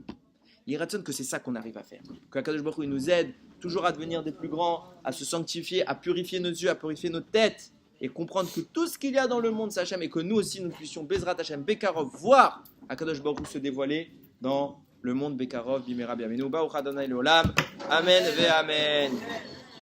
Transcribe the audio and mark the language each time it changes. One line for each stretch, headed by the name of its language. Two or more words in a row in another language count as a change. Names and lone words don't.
French: Il raconte que c'est ça qu'on arrive à faire. Que
Hebrew: קדוש ברוך הוא
French: nous aide toujours à devenir des plus grands, à se sanctifier, à purifier nos yeux, à purifier notre tête. Et comprendre que tout ce qu'il y a dans le monde, c'est Hachem. Et que nous aussi, nous puissions,
Hebrew: בעזרת השם, בקרוב,
French: voir
Hebrew: הקדוש ברוך הוא
French: se dévoiler dans le monde
Hebrew: בקרוב, במהרה בימינו, ברוך ה' לעולם. אמן ואמן.